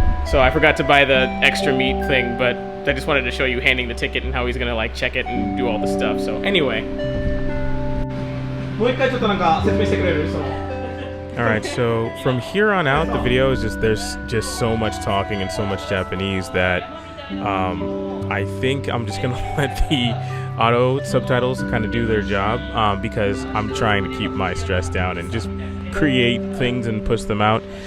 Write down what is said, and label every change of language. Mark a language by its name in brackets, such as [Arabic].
[English] So I forgot to buy the extra meat thing, but I just wanted to show you handing the ticket and how he's gonna like check it and do all the stuff. So anyway. [Japanese] もう一回ちょっとなんか説明してくれる？その。 [English] Alright, so from here on out, the video is there's just so much talking and so much Japanese that I think I'm just gonna let the auto subtitles kind of do their job because I'm trying to keep my stress down and just create things and push them out.